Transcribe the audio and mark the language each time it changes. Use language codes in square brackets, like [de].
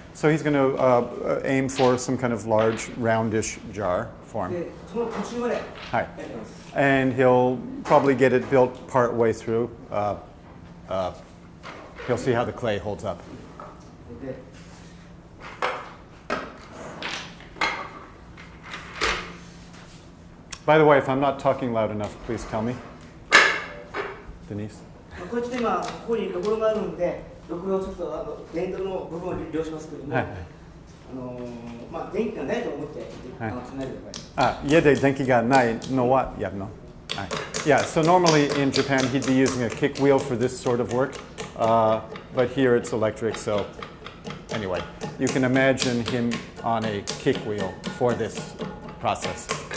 [en] So he's going to aim for some kind of large, roundish jar form. [ja] で、その途中までやります。 [en] And he'll probably get it built part way through. He'll see how the clay holds up. By the way, if I'm not talking loud enough, please tell me. Denise? [ja] こっちで今、ここにろくろがあるんで、ろくろをちょっと電動の部分を利用しますけども、電気がないと思って考えてください。家で電気がないのはやるの? [en] Yeah, so normally in Japan he'd be using a kick wheel for this sort of work, but here it's electric, so anyway, you can imagine him on a kick wheel for this process.